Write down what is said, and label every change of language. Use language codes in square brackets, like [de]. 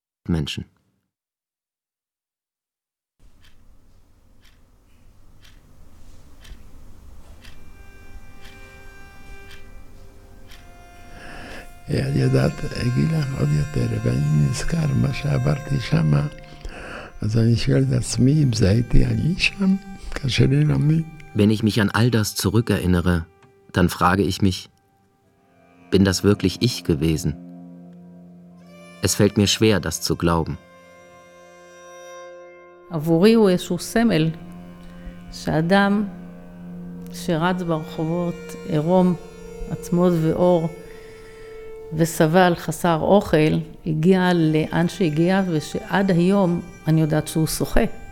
[he] את יודעת, אגיד לך עוד יותר, ואני נזכר מה שעברתי שם, אז אני שואל את עצמי אם זה הייתי אני שם, קשה לי להאמין. [de] Wenn ich mich an all das zurückerinnere, dann frage ich mich, bin das wirklich ich gewesen? Es fällt mir schwer, das zu glauben. [he] עבורי הוא איזשהו סמל, שאדם שרץ ברחובות עירום, עצמות ואור, וסבל חסר אוכל, הגיע לאן שהגיע, ושעד היום אני יודעת שהוא שוחה.